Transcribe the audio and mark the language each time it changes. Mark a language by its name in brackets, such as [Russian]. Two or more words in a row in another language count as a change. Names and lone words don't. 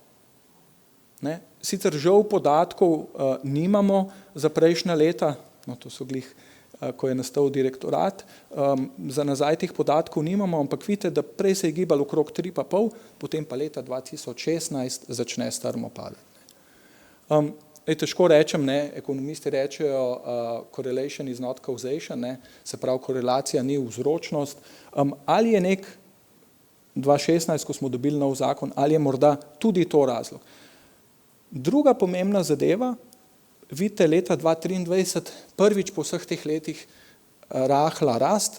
[Slovenian] Ne, sicer žal podatkov nimamo za prejšnja leta, no, to so glih, ko je nastal direktorat, za nazaj teh podatkov nimamo, ampak vidite, da prej se je gibalo okrog 3,5, potem pa leta 2016 začne strmo padati. Težko rečem, ne, ekonomisti rečejo, [English] correlation is not causation, [Slovenian] ne, se pravi, korelacija ni vzročnost. Ali je nek 2016, ko smo dobili nov zakon, ali je morda tudi to razlog. Druga pomembna zadeva, vidite, leta 2023, prvič po vseh teh letih rahla rast.